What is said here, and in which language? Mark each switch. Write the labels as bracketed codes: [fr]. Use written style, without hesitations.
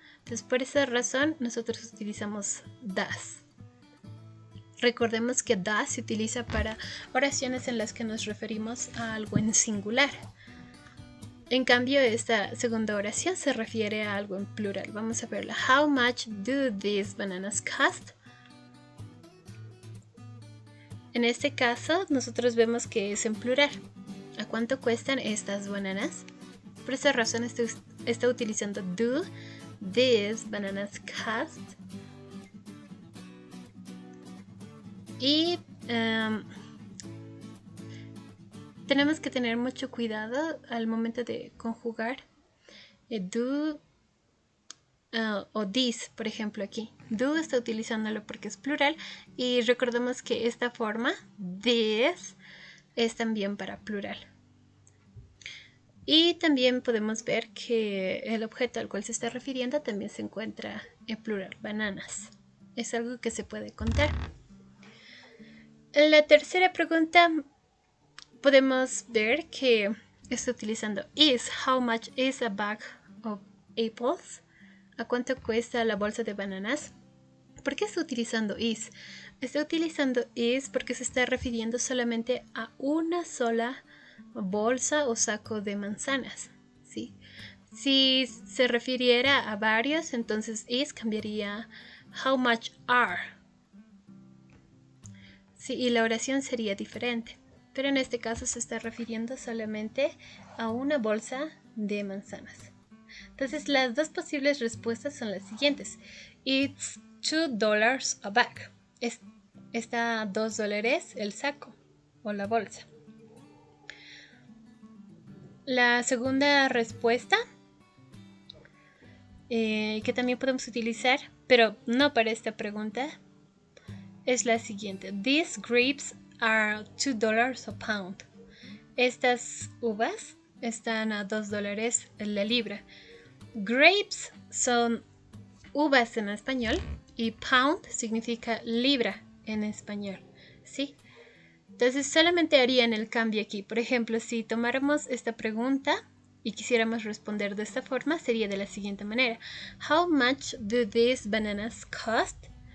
[es] Entonces por esa razón nosotros utilizamos does. Recordemos que does se utiliza para oraciones en las que nos referimos a algo en singular. En cambio, esta segunda oración se refiere a algo en plural. Vamos a verla. [en] How much do these bananas cost? [es] En este caso, nosotros vemos que es en plural. ¿A cuánto cuestan estas bananas? Por esa razón está utilizando [en] do these bananas cost. [es] Y tenemos que tener mucho cuidado al momento de conjugar do o this, por ejemplo aquí. Do está utilizándolo porque es plural y recordemos que esta forma, this, es también para plural. Y también podemos ver que el objeto al cual se está refiriendo también se encuentra en plural, bananas. Es algo que se puede contar. En la tercera pregunta podemos ver que está utilizando is. [en] How much is a bag of apples? [es] ¿A cuánto cuesta la bolsa de bananas? ¿Por qué está utilizando is? Está utilizando is porque se está refiriendo solamente a una sola bolsa o saco de manzanas, ¿sí? Si se refiriera a varios, entonces is cambiaría [en] how much are. [es] Sí, y la oración sería diferente, pero en este caso se está refiriendo solamente a una bolsa de manzanas. Entonces las dos posibles respuestas son las siguientes. [en] It's $2 a bag. [es] Está $2 el saco o la bolsa. La segunda respuesta que también podemos utilizar, pero no para esta pregunta, es la siguiente. [en] These grapes are $2 a pound. [es] Estas uvas están a $2 la libra. Grapes son uvas en español y pound significa libra en español, ¿sí? Entonces solamente harían el cambio aquí. Por ejemplo, si tomáramos esta pregunta y quisiéramos responder de esta forma, sería de la siguiente manera. [en] How much do these bananas cost?